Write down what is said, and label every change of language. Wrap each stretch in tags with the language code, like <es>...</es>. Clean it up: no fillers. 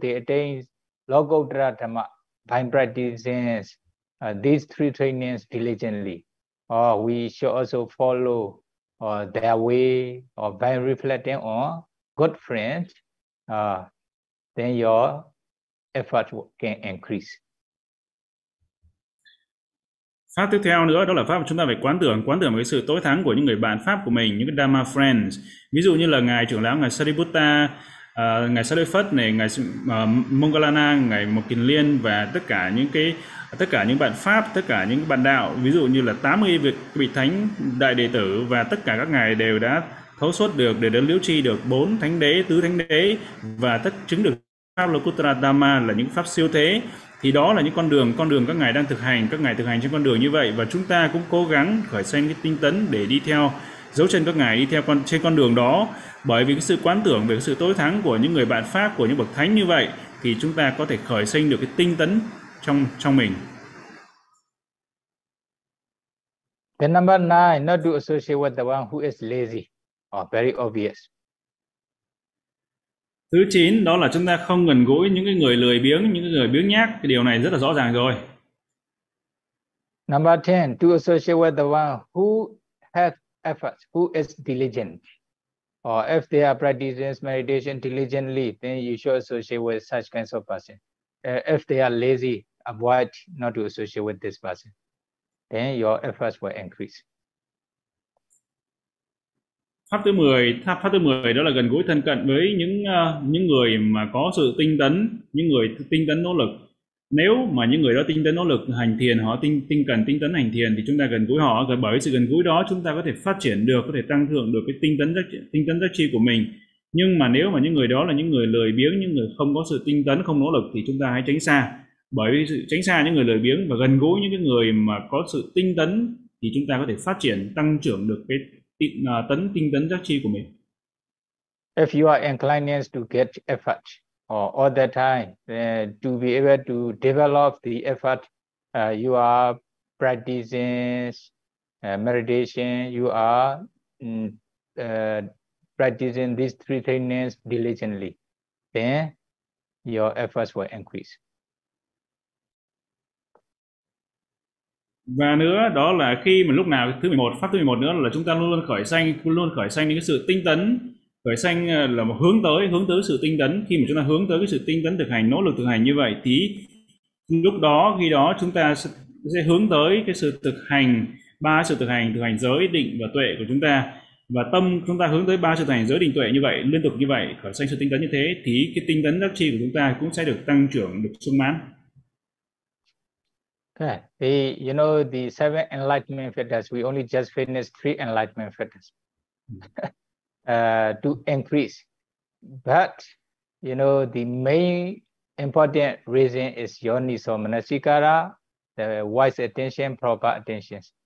<en>They attain Logotra Dhamma by practicing these three trainings diligently. We should also follow or their way, or by reflecting on good friends, then your effort can increase.</en> <vi>Pháp tiếp theo nữa, đó là pháp chúng ta phải quán tưởng cái sự tối thắng của những người bạn pháp của mình, những</vi> <en>Dharma friends.</en> <vi>Ví dụ như là ngài trưởng lão, ngài Sariputta, ngài Sariputta này, ngài Moggallana, ngài Mokinlien và tất cả những bạn pháp, tất cả những bạn đạo, ví dụ như là 80 vị thánh đại đệ tử, và tất cả các ngài đều đã thấu suốt được để đến liễu tri được 4 thánh đế, tứ thánh đế và tất chứng được pháp Lokuttara Dhamma là những pháp siêu thế. Thì đó là những con đường các ngài đang thực hành, các ngài thực hành trên con đường như vậy, và chúng ta cũng cố gắng khởi sanh cái tinh tấn để đi theo dấu chân các ngài, đi theo trên con đường đó. Bởi vì cái sự quán tưởng về cái sự tối thắng của những người bạn pháp, của những bậc thánh như vậy, thì chúng ta có thể khởi sinh được cái tinh tấn trong mình.</vi> <en>The number nine, not to associate with the one who is lazy, or very obvious.</en> <vi>Thứ 9, đó là chúng ta không gần gũi những cái người lười biếng, những cái người biếng nhác. Cái điều này rất là rõ ràng rồi.</vi> <en>Number 10, to associate with the one who has efforts, who is diligent. Or if they are practicing meditation diligently, then you should associate with such kinds of person. If they are lazy, avoid not to associate with this person. Then your efforts will increase.</en> <vi>Pháp thứ 10 đó là gần gũi thân cận với những người mà có sự tinh tấn, những người tinh tấn nỗ lực. Nếu mà những người đó tinh tấn nỗ lực hành thiền, họ tinh cần hành thiền, thì chúng ta gần gũi họ, và bởi sự gần gũi đó chúng ta có thể phát triển được, có thể tăng thượng được cái tinh tấn giác chi của mình. Nhưng mà nếu mà những người đó là những người lười biếng, những người không có sự tinh tấn, không nỗ lực, thì chúng ta hãy tránh xa. Bởi vì sự tránh xa những người lười biếng và gần gũi những cái người mà có sự tinh tấn, thì chúng ta có thể phát triển, tăng trưởng được cái tinh tấn giác chi của mình.</vi> <en>If you are inclined to get effort or all the time, to be able to develop the effort, you are practicing meditation, you are practicing these three trainings diligently, then your efforts will increase.</en> <vi>Và nữa, đó là khi mà lúc nào thứ 11, pháp thứ 11 nữa là chúng ta luôn luôn khởi sanh những cái sự tinh tấn, khởi sanh là một hướng tới sự tinh tấn. Khi mà chúng ta hướng tới cái sự tinh tấn thực hành, nỗ lực thực hành như vậy, thì lúc đó, khi đó chúng ta sẽ hướng tới cái sự thực hành, ba sự thực hành giới, định và tuệ của chúng ta. Và tâm chúng ta hướng tới ba sự thực hành giới, định, tuệ như vậy, liên tục như vậy, khởi sanh sự tinh tấn như thế, thì cái tinh tấn giác chi của chúng ta cũng sẽ được tăng trưởng, được sung mãn.</vi> <en>Okay. The, you know, the seven enlightenment factors, we only just finished three enlightenment factors to increase. But, you know, the main important reason is yoniso manasikara, the wise attention, proper attention.</en>